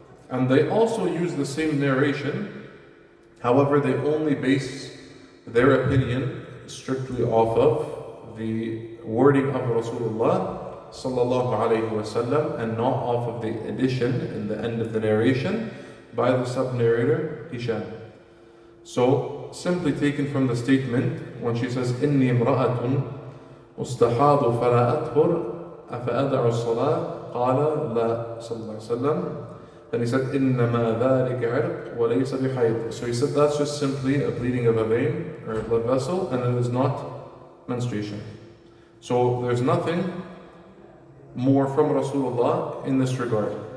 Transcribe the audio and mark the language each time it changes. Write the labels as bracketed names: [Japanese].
[English] And they also use the same narration, however they only base their opinion strictly off of the wording of Rasulullah sallallahu alayhi wasallam, and not off of the addition in the end of the narration by the sub-narrator Hisham. So, simply taken from the statement, when she says, [Arabic] إِنِّي امْرَأَةٌ أُسْتَحَاضُ فَلَا أَطْهُرْ أَفَأَدَعُ الصَّلَاةَ قَالَ لَا صلى الله عليه وسلم. [English] Then he said, [Arabic] إِنَّمَا ذَلِكَ عِرْقٌ وَلَيْسَ بِحَيْضٍ. [English] So he said that's just simply a bleeding of a vein or a blood vessel, and it is not menstruation. So there's nothing more from Rasulullah in this regard.